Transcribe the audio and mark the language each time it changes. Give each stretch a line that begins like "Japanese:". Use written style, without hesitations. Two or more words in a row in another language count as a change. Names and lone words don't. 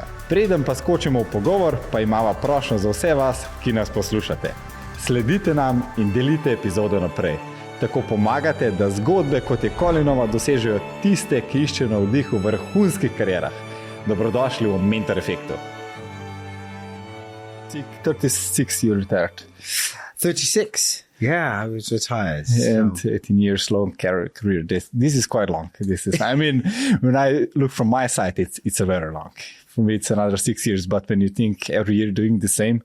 Slovenian: Preden pa skočimo v pogovor, pa imava prošnjo za vse vas, ki nas poslušate. Sledite nam in delite epizodo naprej. Tako pomagate, da zgodbe, kot je Colinova, dosežejo tiste, ki iščejo navdih v vrhunskih karierah. Dobrodošli v Mentor Effectu.
English: 36 you retired. 36? Yeah, I was retired. And 18 years long career. This is quite long. I mean, when I look from my side, it's a very long. For me, it's another 6 years. But when you think every year doing the same.